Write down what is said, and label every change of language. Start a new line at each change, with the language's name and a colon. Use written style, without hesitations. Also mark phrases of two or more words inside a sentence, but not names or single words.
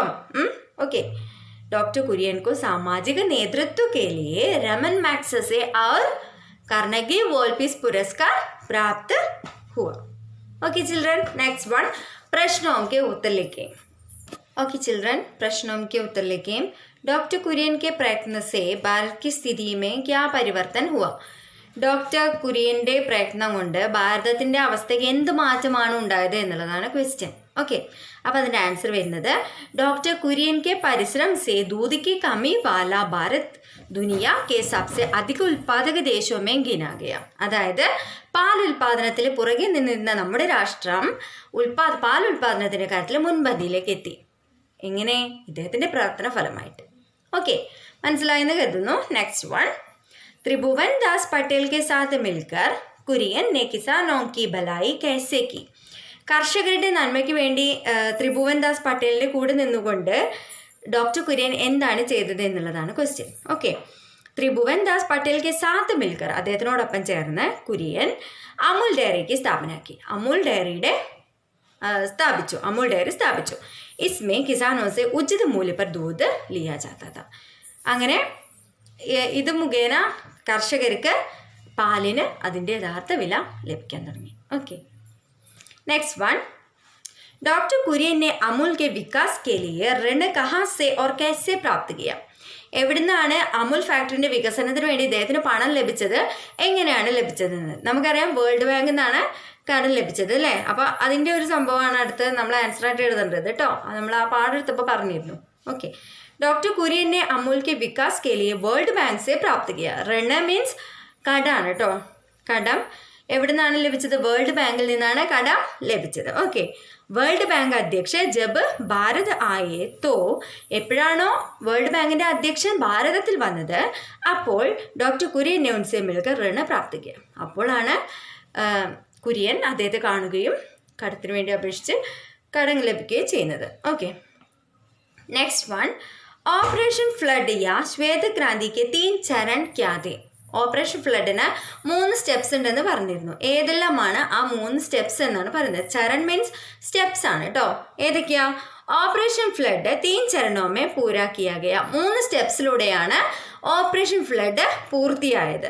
Hindi: ओके, डॉक्टर कुरियन को सामाजिक नेतृत्व के लिए रमन मैग्सेसे और कार्नेगी वर्ल्ड पीस पुरस्कार प्राप्त हुआ.
English: okay children, next one,
Hindi: प्रश्नों के उत्तर लिखें.
English: okay children,
Hindi: प्रश्नों के उत्तर लिखें. डॉक्टर कुरियन के प्रयत्न से भारत की स्थिति में क्या परिवर्तन हुआ?
Malayalam: ഡോക്ടർ കുര്യൻ്റെ പ്രയത്നം കൊണ്ട് ഭാരതത്തിൻ്റെ അവസ്ഥയ്ക്ക് എന്ത് മാറ്റമാണ് ഉണ്ടായത് എന്നുള്ളതാണ് ക്വസ്റ്റ്യൻ. ഓക്കെ, അപ്പോൾ അതിൻ്റെ ആൻസർ വരുന്നത്,
Hindi: डॉक्टर कुरियन के परिश्रम से दूध की कमी वाला भारत दुनिया के सबसे अधिक उत्पादक देशों में गिना गया.
Malayalam: അതായത് പാൽ ഉൽപാദനത്തിൽ പുറകെ നിന്നിരുന്ന നമ്മുടെ രാഷ്ട്രം പാൽ ഉൽപാദനത്തിൻ്റെ കാര്യത്തിൽ മുൻപന്തിയിലേക്ക് എത്തി. എങ്ങനെ? ഇദ്ദേഹത്തിൻ്റെ പ്രവർത്തന ഫലമായിട്ട്. ഓക്കെ, മനസ്സിലായെന്ന് കരുതുന്നു.
English: next one,
Hindi: त्रिभुवन दास पटेल के साथ मिलकर कुरियन ने किसानों की भलाई कैसे की?
Malayalam: കർഷകരുടെ നന്മയ്ക്ക് വേണ്ടി ത്രിഭുവൻ ദാസ് പട്ടേലിൻ്റെ കൂടെ നിന്നുകൊണ്ട് ഡോക്ടർ കുര്യൻ എന്താണ് ചെയ്തത് എന്നുള്ളതാണ് ക്വസ്റ്റ്യൻ. ഓക്കെ,
Hindi: त्रिभुवन दास पटेल के साथ मिलकर,
Malayalam: അദ്ദേഹത്തിനോടൊപ്പം ചേർന്ന് കുര്യൻ അമുൽ ഡയറിക്ക് സ്ഥാപനമാക്കി. അമുൽ ഡയറിയുടെ സ്ഥാപിച്ചു, അമൂൽ ഡയറി സ്ഥാപിച്ചു.
Hindi: इसमें किसानों से उचित मूल्य पर दूध लिया जाता था.
Malayalam: അങ്ങനെ ഇത് മുഖേന കർഷകർക്ക് പാലിന് അതിൻ്റെ യഥാർത്ഥ വില ലഭിക്കാൻ തുടങ്ങി.
English: okay, next one.
Hindi: डॉक्टर कुरियन ने अमूल के विकास के लिए ऋण कहाँ से और कैसे प्राप्त किया?
Malayalam: എവിടുന്നാണ് അമുൽ ഫാക്ടറിൻ്റെ വികസനത്തിന് വേണ്ടി ഇദ്ദേഹത്തിന് പണം ലഭിച്ചത്, എങ്ങനെയാണ് ലഭിച്ചതെന്ന് നമുക്കറിയാം. വേൾഡ് ബാങ്കിൽ നിന്നാണ് കടം ലഭിച്ചത് അല്ലേ? അപ്പോൾ അതിൻ്റെ ഒരു സംഭവമാണ് അടുത്ത് നമ്മൾ ആൻസറായിട്ട് എഴുതേണ്ടത് കേട്ടോ. നമ്മൾ ആ പാടെടുത്തപ്പോൾ പറഞ്ഞിരുന്നു.
Hindi: ഓക്കെ, ഡോക്ടർ കുര്യൻ ने अमूल के विकास के लिए वर्ल्ड बैंक से प्राप्त किया.
Malayalam: ऋण മീൻസ് കടമാണ് കേട്ടോ. കടം എവിടെ നിന്നാണ് ലഭിച്ചത്? വേൾഡ് ബാങ്കിൽ നിന്നാണ് കടം ലഭിച്ചത്. ഓക്കെ,
Hindi: वर्ल्ड बैंक अध्यक्ष जब भारत आए तो,
Malayalam: എപ്പോഴാണോ വേൾഡ് ബാങ്കിൻ്റെ അധ്യക്ഷൻ ഭാരതത്തിൽ വന്നത് അപ്പോൾ ഡോക്ടർ കുര്യൻ
Hindi: ने उनसे मिलकर ऋण प्राप्त किया.
Malayalam: അപ്പോഴാണ് കുര്യൻ അദ്ദേഹത്തെ കാണുകയും കടത്തിന് വേണ്ടി അപേക്ഷിച്ച് കടം ലഭിക്കുകയും ചെയ്യുന്നത്.
English: okay, next one.
Hindi: ऑपरेशन फ्लड या श्वेतक्रांति के 3 चरण क्या थे?
Malayalam: ഓപ്പറേഷൻ ഫ്ലഡിന് 3 സ്റ്റെപ്സ് ഉണ്ടെന്ന് പറഞ്ഞിരുന്നു. ഏതെല്ലാമാണ് ആ 3 സ്റ്റെപ്സ് എന്നാണ് പറയുന്നത്. ചരൺ
English: means steps
Malayalam: ആണ് കേട്ടോ. ഏതൊക്കെയാ?
Hindi: ऑपरेशन फ्लड 3 चरणों में पूरा किया गया.
Malayalam: 3 സ്റ്റെപ്സിലൂടെയാണ് ഓപ്പറേഷൻ ഫ്ലഡ് പൂർത്തിയായത്.